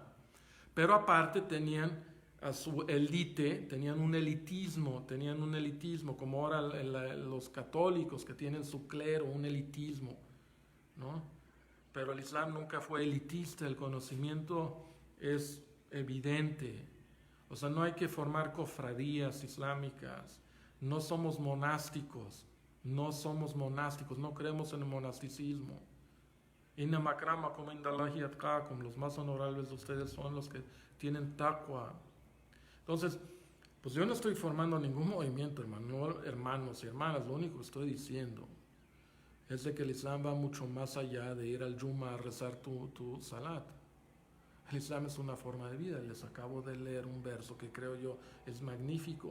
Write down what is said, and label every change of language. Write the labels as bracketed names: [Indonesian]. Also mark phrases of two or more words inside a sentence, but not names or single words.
[Spanish] Pero aparte tenían a su élite, tenían un elitismo, como ahora los católicos que tienen su clero, un elitismo, ¿no? Pero el Islam nunca fue elitista, el conocimiento es evidente. O sea, no hay que formar cofradías islámicas, no somos monásticos, no creemos en el monasticismo. [Arabic] إن أكرمكم عند الله أتقاكم, [Spanish] los más honorables de ustedes son los que tienen taqwa. Entonces, pues yo no estoy formando ningún movimiento, hermanos y hermanas, lo único que estoy diciendo es de que el Islam va mucho más allá de ir al Juma a rezar tu salat. El Islam es una forma de vida. Les acabo de leer un verso que creo yo es magnífico.